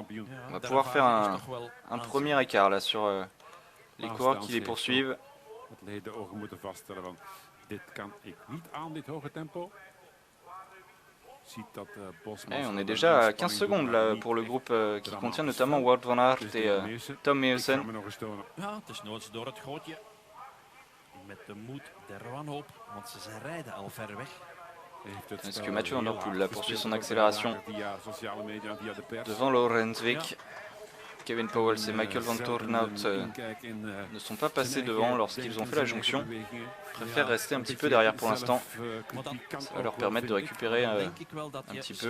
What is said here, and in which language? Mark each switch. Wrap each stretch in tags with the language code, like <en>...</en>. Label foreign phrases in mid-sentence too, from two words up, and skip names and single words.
<fr>On va pouvoir faire un premier écart là sur les coureurs qui les poursuivent. Et on est déjà à 15 secondes là, pour le groupe qui contient notamment Wout van Aert et Tom Meusen.</fr> <nl>Ja, het is nooit door het gootje. Met de moed der wanhoop, want ze rijden al ver weg.</nl> <fr>Est-ce que Mathieu Van Der Poel là poursuit son accélération devant Lorenzwijk? Kevin Powell et Michael Van Toornout ne sont pas passés devant lorsqu'ils ont fait la jonction. Ils préfèrent rester un petit peu derrière pour l'instant. Ça va leur permettre de récupérer un petit peu.</fr>